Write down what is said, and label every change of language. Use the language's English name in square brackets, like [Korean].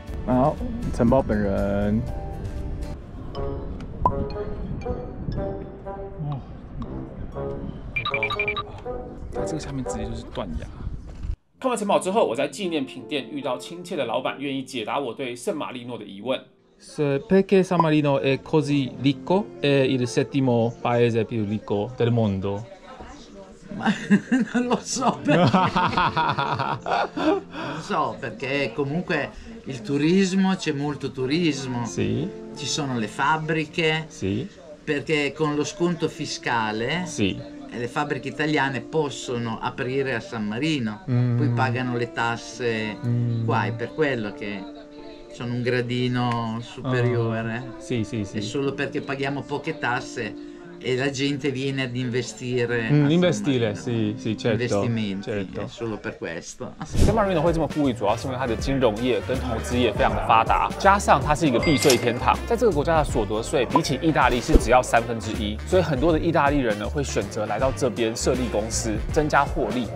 [Chinese] 然后城堡本人，哇，它这个下面直接就是断崖。看完城堡之后，我在纪念品店遇到亲切的老板，愿意解答我对圣马力诺的疑问。 [Italian] Perché San Marino è così ricco? È il settimo paese più ricco del mondo. Ma non lo so perché. Non so perché comunque il turismo, c'è molto turismo. Sì. Ci sono le fabbriche. Sì. Perché con lo sconto fiscale sì. le fabbriche italiane possono aprire a San Marino, poi pagano le tasse qua, è per quello che sono un gradino superiore. Sì, sì, sì. È solo perché paghiamo poche tasse e la gente viene ad investire. investire, sì， certo， investimenti, certo. è solo per questo. [Chinese] San Marino 会这么富裕，主要是因为它的金融业跟投资业非常的发达，加上它是一个避税天堂，在这个国家的所得税比起意大利是只要1/3，所以很多的意大利人呢会选择来到这边设立公司，增加获利。